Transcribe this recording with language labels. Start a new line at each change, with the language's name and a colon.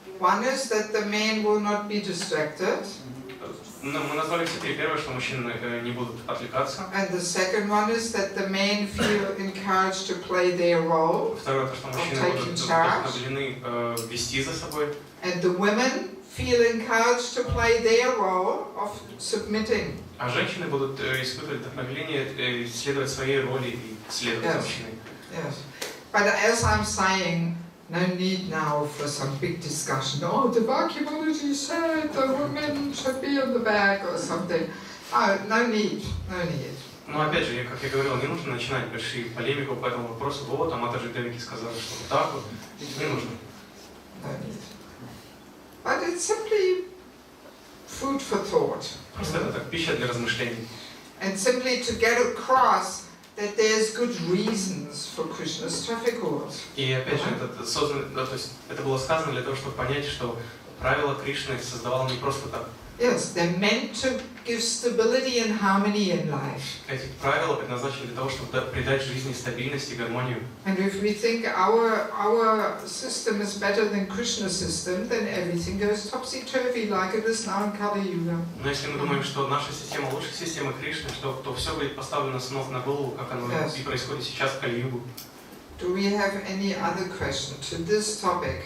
English: One is that the men will not be distracted.
Russian: Но мы назвали все 3. Первое, что мужчины не будут отвлекаться.
English: And the second one is that the men feel encouraged to play their role.
Russian: Второе, то, что мужчины будут вдохновлены вести за собой.
English: And the women feel encouraged to play their role of submitting.
Russian: А женщины будут испытывать вдохновение следовать своей роли и следовать за мужчиной.
English: Yes. But as I'm saying, no need now for some big discussion. Oh, Devaki said the women should be on the back or something. Oh, no need, no need.
Russian: Но опять же, как я говорил, не нужно начинать большие полемику по этому вопросу. Вот, а Матаджи Девики сказала, что вот так вот. Не нужно.
English: No need. But it's simply food for thought.
Russian: Просто это так, пища для размышлений.
English: And simply to get across that there's good reasons for Krishna's traffic rules.
Russian: И опять же, то есть это было сказано для того, чтобы понять, что правила Кришны создавал не просто так.
English: Yes, they're meant to give stability and harmony in life.
Russian: Эти правила предназначены для того, чтобы придать жизни стабильность и гармонию.
English: And if we think our system is better than Krishna's system, then everything goes topsy-turvy like it is now in Kali Yuga.
Russian: Но если мы думаем, что наша система лучше системы Кришны, то все будет поставлено с ног на голову, как оно и происходит сейчас в Кали-югу.
English: Do we have any other question to this topic?